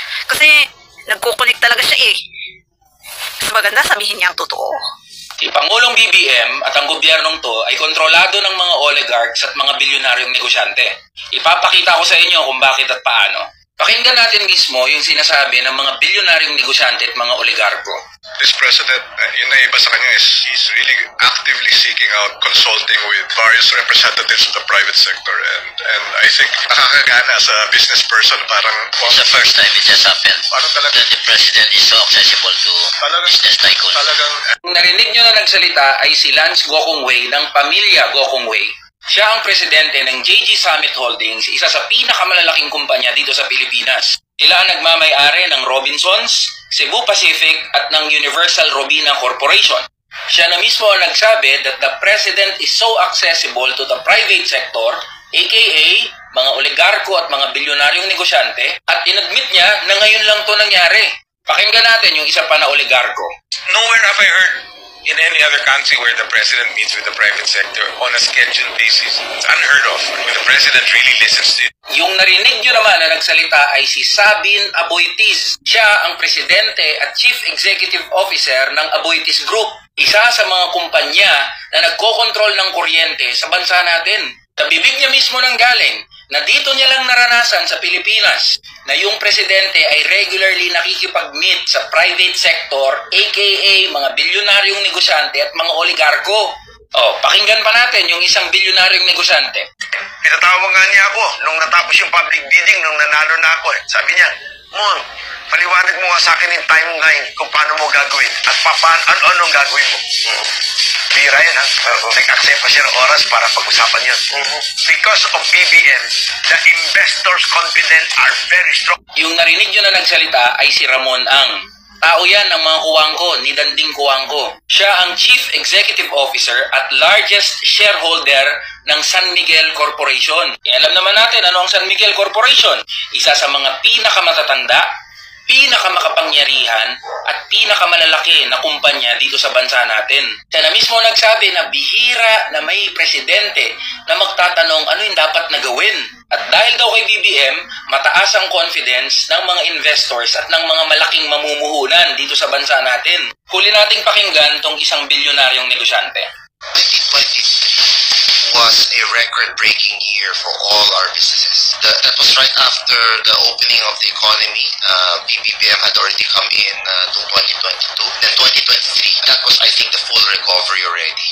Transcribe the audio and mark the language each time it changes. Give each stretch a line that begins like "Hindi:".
Filipino: Kasi nagkukunik talaga siya eh. Mas maganda sabihin niya ang totoo. Si Pangulong BBM at ang gobyernong to ay kontrolado ng mga oligarchs at mga bilyonaryong negosyante. Ipapakita ko sa inyo kung bakit at paano. Pakinggan natin mismo yung sinasabi ng mga bilyonaryong negosyante at mga oligarko.
English: This president,
Filipino: yung naiba sa kanya
English: is he's really actively seeking out consulting with various representatives of the privite sector, and I think
Filipino: nakakagana sa
English: business person.
Filipino: Parang
English: it's the first time it has happened.
Filipino: Parang talaga
English: that the president is so accessible to business tycoon.
Filipino: Talagang Kung narinig nyo na nagsalita ay si Lance Gokongwei ng pamilya Gokongwei. Siya ang presidente ng JG Summit Holdings, isa sa pinakamalalaking kumpanya dito sa Pilipinas. Sila ang nagmamay-ari ng Robinsons, Cebu Pacific at ng Universal Robina Corporation. Siya na mismo ang nagsabi
English: that the president is so accessible to the private sector,
Filipino: aka mga oligarko at mga bilyonaryong negosyante, at inadmit niya na ngayon lang to nangyari. Pakinggan natin yung isa pa na oligarko.
English: nowhere have I heard in any other country where the president meets with the private sector on a scheduled basis. It's unheard of. I mean, the president really listens to you.
Filipino: Yung narinig nyo naman na nagsalita ay si Sabin Aboitiz. Siya ang presidente at chief executive officer ng Aboitiz Group, isa sa mga kumpanya na nagkokontrol ng kuryente sa bansa natin. Sa bibig niya mismo nang galing na dito niya lang naranasan sa Pilipinas na yung presidente ay regularly nakikipag-meet sa private sector, aka mga bilyonaryong negosyante at mga oligarko. Pakinggan pa natin yung isang bilyonaryong negosyante. Pinatawag nga niya ako nung natapos yung public bidding, nung nanalo na ako eh. Sabi niya, Mon, paliwanag mo nga sa akin yung timeline kung paano mo gagawin at anong gagawin mo. Bira yan ha. Nag-accept pa siya ng oras para pag-usapan yun.
English: Because of BBM, the investors' confidence are very strong.
Filipino: Yung narinig nyo na nagsalita ay si Ramon Ang. Tao yan ng mga kuwangko, ni Danding Kuwangko. Siya ang Chief Executive Officer at largest shareholder ng San Miguel Corporation. Alam naman natin ano ang San Miguel Corporation. Isa sa mga pinakamatatanda, pinakamakapangyarihan at pinakamalalaki na kumpanya dito sa bansa natin. Siya na mismo nagsabi na bihira na may presidente na magtatanong ano yung dapat na gawin. At dahil daw kay BBM, mataas ang confidence ng mga investors at ng mga malaking mamumuhunan dito sa bansa natin. Huli nating pakinggan tong isang bilyonaryong negosyante.
English: 2023 was a record-breaking year for all our businesses. That was right after the opening of the economy. PBBM had already come in to 2022. Then 2023, that was, I think, the full recovery already.